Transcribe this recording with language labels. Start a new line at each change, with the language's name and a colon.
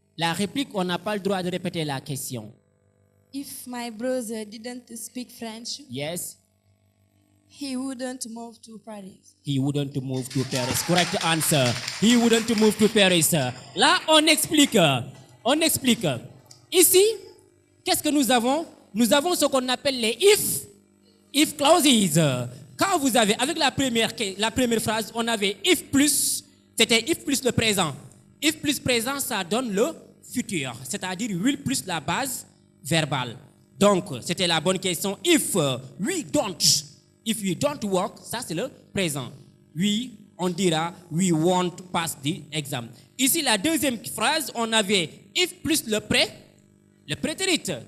French: La réplique, on n'a pas le droit de répéter la question.
English: If my brother didn't speak French, Yes, he wouldn't move to Paris. he wouldn't move to Paris. Correct answer. He wouldn't move to Paris.
French: Là, on explique. On explique. Ici, qu'est-ce que nous avons? Nous avons ce qu'on appelle les if clauses. Quand vous avez, avec la première phrase, on avait if plus, c'était if plus le présent. If plus présent, ça donne le futur, c'est-à-dire will plus la base verbale. Donc, c'était la bonne question.
English: If we don't work,
French: ça c'est le présent. On dira
English: we won't pass the exam.
French: Ici, la deuxième phrase, on avait if plus le prétérit.